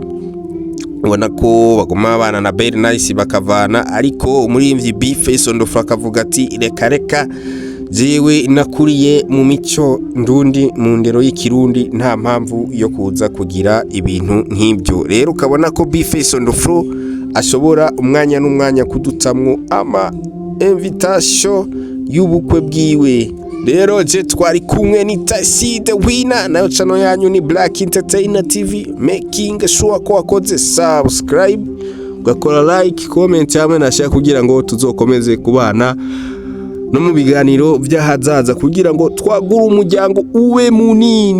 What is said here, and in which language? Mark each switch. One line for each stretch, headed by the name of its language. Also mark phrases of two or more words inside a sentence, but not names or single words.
Rundi: Ubona ko baguma abana na Very Nice bakavana, ariko umuririmbyi B-Face Ondofra akavuga ati reka jewe nakuriye mu mico ndundi mu ndero y'ikirundi, nta mpamvu yo kuza kugira ibintu nk'ibyo. Rero ukabona ko B-Face Ondofra ashobora umwanya n'umwanya kudutamwo ama invitation y'ubukwe bwiwe. Rero je twari kumwe ni Tasi the Winner, nayo channel yanyu ni Black Entertainer TV,
English: making sure
Rundi: ko wakoze subscribe, ugakora
English: like, comment
Rundi: hamwe na share kugira ngo tuzokomeze kubana no mu biganiro by'ahazaza kugira ngo twagure umuryango uwe munini.